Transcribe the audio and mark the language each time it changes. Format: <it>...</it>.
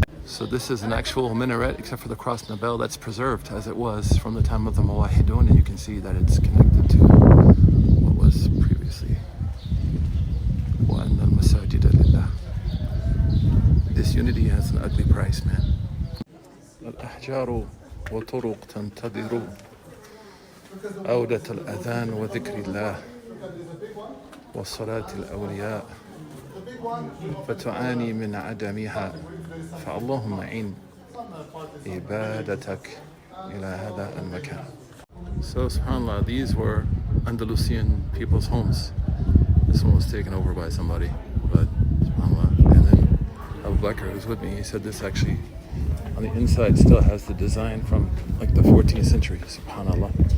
<en>So this is an actual minaret, except for the cross and the bell, that's preserved as it was from the time of the Muwahhidun, and you can see that it's connected to what was previously.</en> <ar>وَأَنَّ الْمَسَاجِدَ لِلَّهِ.</ar> <en>This unity has an ugly price, man.</en> <ar>الأحجار وطرق تنتظر عودة الأذان وذكر الله وصلاة الأولياء فتعاني من عدمها فاللهم عين عبادتك إلى هذا المكان.</ar> <en>So subhanAllah, these were Andalusian people's homes. This one was taken over by somebody, but subhanAllah. And then Abu Bakr, who's with me, he said this actually on the inside still has the design from like the 14th century, subhanAllah.</en>